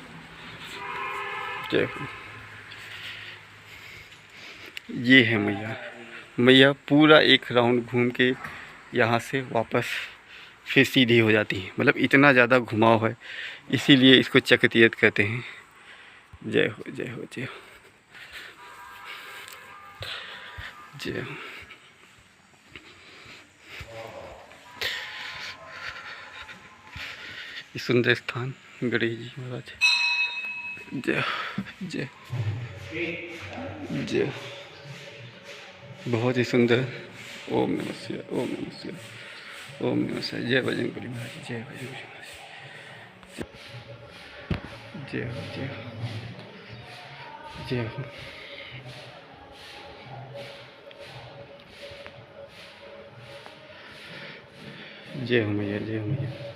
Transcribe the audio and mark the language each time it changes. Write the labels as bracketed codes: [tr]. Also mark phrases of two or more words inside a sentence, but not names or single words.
[hi] जय। ये है मैया। मैया पूरा एक राउंड घूम के यहाँ से वापस फिर सीधी हो जाती है। मतलब इतना ज़्यादा घुमाव है, इसीलिए इसको चक्र तीर्थ कहते हैं। जय हो, जय हो, जय हो, जय हो। ये सुंदर स्थान गणेश जी महाराज। जय जय जय। बहुत ही सुंदर। [sa] ओम नमः शिवाय, ओम नमः शिवाय, ओम नमः शिवाय। [hi] जय बजरंगबली महाराज, जय बजरंगबली महाराज। जय हो, जय हो, जय हो। जय हो मैया, जय हो मैया।